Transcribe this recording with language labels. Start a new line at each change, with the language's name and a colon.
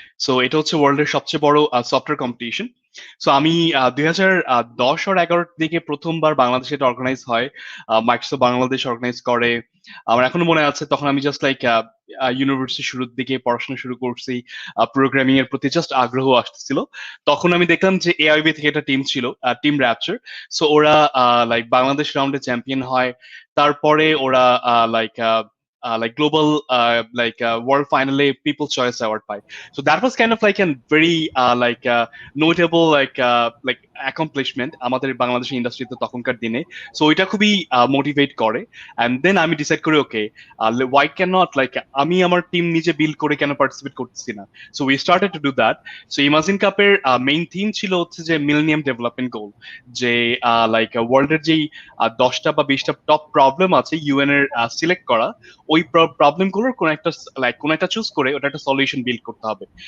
Bangla: So এটা হচ্ছে ওয়ার্ল্ডের সবচেয়ে বড় সফটওয়্যার কম্পিটিশন। সো আমি 2010 আর 11 দিকে প্রথমবার বাংলাদেশে এটা অর্গানাইজ হয়, মাইক্রোসফট বাংলাদেশ অর্গানাইজ করে। আমার এখনো মনে আছে তখন আমি জাস্ট লাইক ইউনিভার্সিটি শুরুর দিকে পড়াশোনা শুরু করছি, প্রোগ্রামিং এর প্রতি জাস্ট আগ্রহ আসতেছিল। তখন আমি দেখলাম যে এআইবি থেকে একটা টিম ছিল, টিম র্যাপচার। সো ওরা লাইক বাংলাদেশ রাউন্ডে চ্যাম্পিয়ন হয়। তারপরে ওরা
English: Like like global like world finally people choice award পায়. So that was kind of like a very like notable like accomplishment
Bangla: আমাদের বাংলাদেশের ইন্ডাস্ট্রিতে তখনকার দিনে। সো ওইটা খুবই মোটিভেট করে। এন্ড দেন আমি ডিসাইড করি ওকে,
English: why can not,
Bangla: লাইক আমি আমার টিম নিজে বিল্ড করে কেন পার্টিসিপেট করতেছি না।
English: So we started to do that.
Bangla: So imagine কাপের মেইন থিম ছিল হচ্ছে যে মিলেনিয়াম ডেভেলপমেন্ট গোল, যে লাইক ওয়ার্ল্ডের যেই 10টা বা 20টা টপ প্রবলেম আছে ইউএন এর সিলেক্ট করা, ওই প্রবলেম গুলোর কোন একটা চুজ করে ওটা একটা সলিউশন বিল্ড করতে হবে।